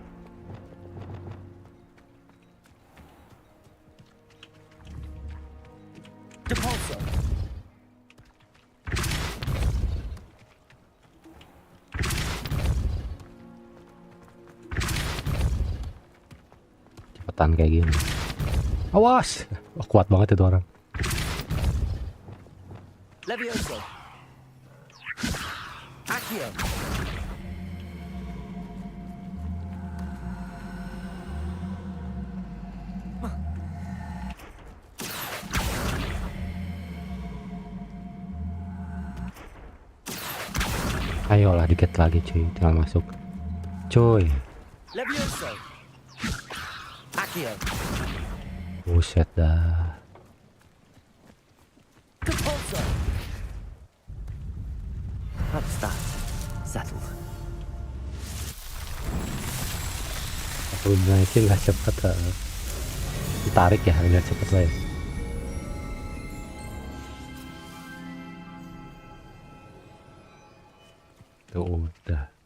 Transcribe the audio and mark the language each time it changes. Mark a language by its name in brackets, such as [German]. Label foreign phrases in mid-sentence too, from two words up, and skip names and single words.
[Indonesian] Depulso. Cepetan kayak gini. Awas. Oh, kuat banget itu orang. Levioso. Accio. Ayolah dikit lagi cuy, tinggal masuk. Cuy. Levioso. Accio. Buset dah. Depulso. [English] That's that. Settled. [Indonesian] Aku naikin nggak cepet. Ditarik ya, nggak cepet lah ya. Tuh udah.